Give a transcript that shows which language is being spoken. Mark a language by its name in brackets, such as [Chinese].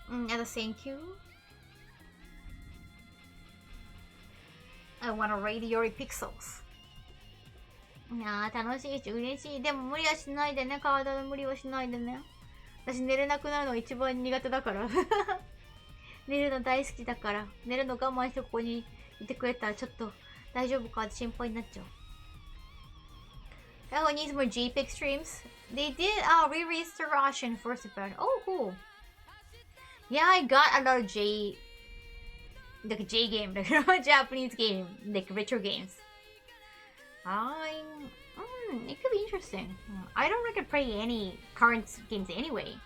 [English] As a thank you. I want to rate your pixels. [Japanese] いやー楽しいし嬉しい。でも無理はしないでね。体の無理はしないでね。私寝れなくなるのが一番苦手だから。寝るの大好きだから。寝るの我慢してここにいてくれたらちょっと大丈夫かって心配になっちゃう。 [English] Kaho needs more JPEG streams. They did re-release the Russian first part. Oh, cool. Yeah, I got a lot of like a J game, like a Japanese game, like retro games. It could be interesting. I don't really play any current games anyway.